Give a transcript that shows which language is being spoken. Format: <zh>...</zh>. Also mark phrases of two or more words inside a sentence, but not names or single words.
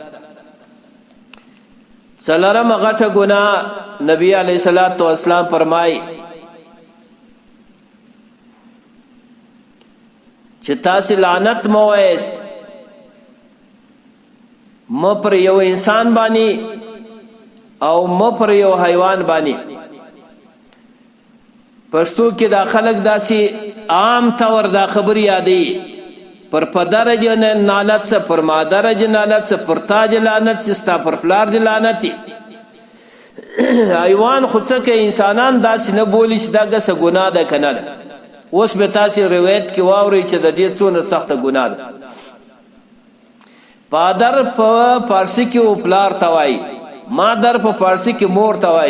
<ps>څلورمه غټه ګناه نبی علیه الصلاۃ والسلام فرمایي چې تاسې لعنت مه وایاست، مه پر یو انسان باندې او مه پر یو حیوان باندې. پښتو کې دا خلک داسې عام طور دا خبر یادوي،</ps> <fa>پر پدر جو نالت سے، پر مادر جو نالت سے، پر تاج لعنت سے،</fa> <ps>ستا پر پلار دی لعنت. حیوان خود څه کوي، انسانان داسې نه بولی چې دا ګسه ګناه ده که نه ده. اوس به تاسې روایت کې واورئ چې د دې څونه سخته ګناه ده. پادر په فارسي کې او پلار ته وایي، مادر په فارسي کې مور ته وایي.</ps>